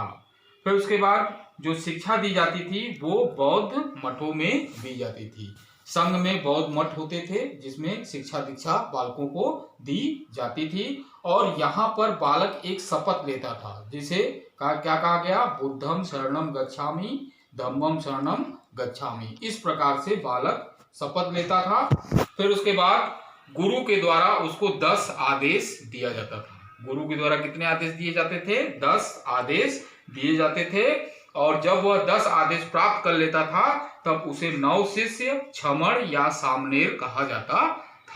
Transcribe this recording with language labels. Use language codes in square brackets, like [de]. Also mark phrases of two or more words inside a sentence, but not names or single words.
[hi] फिर उसके बाद जो शिक्षा दी जाती थी वो बौद्ध मठों में दी जाती थी। संघ में बौद्ध मठ होते थे जिसमें शिक्षा दीक्षा बालकों को दी जाती थी, और यहाँ पर बालक एक शपथ लेता था जिसे क्या कहा गया? [pi] बुद्धम शरणम गच्छामि, धम्मम शरणम गच्छामि। [hi] इस प्रकार से बालक शपथ लेता था। फिर उसके बाद गुरु के द्वारा उसको 10 आदेश दिया जाता था। गुरु के द्वारा कितने आदेश दिए जाते थे? 10 आदेश दिए जाते थे। और जब वह 10 आदेश प्राप्त कर लेता था तब उसे 9 शिष्य, छमण या सामनेर कहा जाता था।